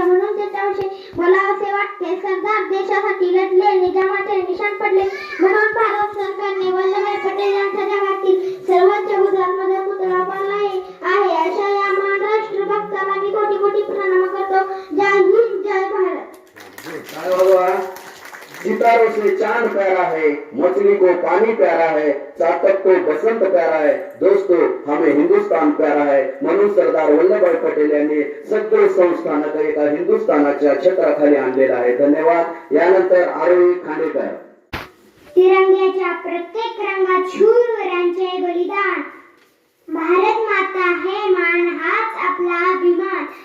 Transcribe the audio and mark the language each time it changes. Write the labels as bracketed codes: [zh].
[mr] म्हणून त्याच्याविषयी मला असे वाटते, सरदार देशासाठी लढले, निजामाचे निशाण पडले. म्हणून भारत सरकारने वल्लभभाई पटेल यांच्या जगातील सर्वोच्च हुद्द्यामध्ये पुतळा उभारला आहे. अशा या महान राष्ट्रभक्ताला मी कोटी कोटी प्रणाम करतो. जय हिंद, जय भारत. काय बाबा, [hi] सितारों से चांद प्यारा है, मछली को पानी प्यारा है, चातक को बसंत प्यारा है. दोस्तों, हमें हिंदुस्तान प्यारा है. [mr] म्हणून सरदार वल्लभभाई पटेल यांनी सगळे संस्थानक एका हिंदुस्थानाच्या छत्राखाली आणलेलं आहे. धन्यवाद. यानंतर आरोही खांडेकर. तिरंग्याच्या प्रत्येक रंगात शूरवीरांचे बलिदान. [hi] भारत माता है मान, [mr] हाच आपला अभिमान.